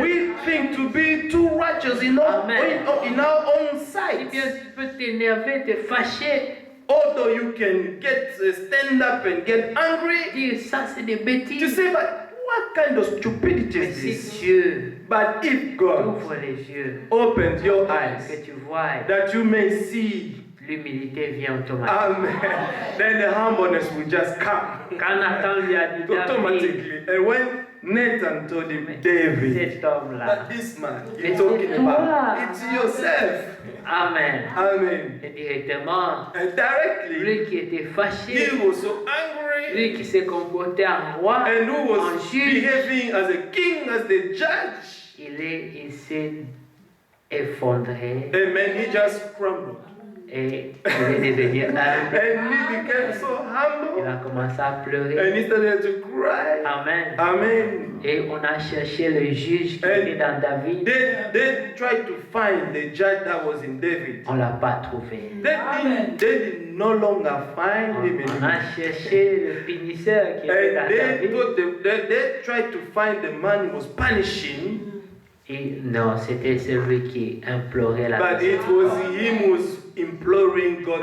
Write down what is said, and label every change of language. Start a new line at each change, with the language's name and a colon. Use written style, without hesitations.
English: we think to be too righteous in our, Amen. in our own
French: Si
English: sight.
French: bien tu peux t'énerver, te fâcher,
English: Although you can stand up and get angry,
French: dire ça c'est des
English: to
French: bêtises.
English: say, but what kind of stupidity
French: Mais
English: is
French: si
English: this?
French: Dieu
English: But if God
French: ouvre les yeux,
English: opens your eyes,
French: que tu vois,
English: that you may see,
French: l'humilité vient automatiquement.
English: amen, then the humbleness will just come
French: Quand Nathan lui a dit David,
English: automatically. And when Nathan told him, David,
French: cet homme-là.
English: that this man
French: Mais
English: you're talking
French: c'est toi.
English: about, it's yourself. Amen. Amen.
French: Et directement,
English: And directly,
French: lui qui était fâché,
English: he was so angry
French: lui qui s'est comporté en roi,
English: and who
French: en
English: was
French: juge,
English: behaving as a king, as the judge.
French: il s'est effondré
English: Amen. He just crumbled.
French: et il est devenu humble.
English: And he became so
French: Il
English: humble.
French: a commencé à pleurer.
English: And he started to cry. Amen. Amen.
French: Et on a cherché le juge qui était dans David.
English: They tried to find the judge that was in David.
French: On ne l'a pas trouvé.
English: They did no longer find him in
French: On a cherché le punisseur qui était dans
English: And they,
French: David.
English: they tried to find the man who was punishing,
French: Et non, c'était celui qui implorait la
English: but it was him who was imploring God's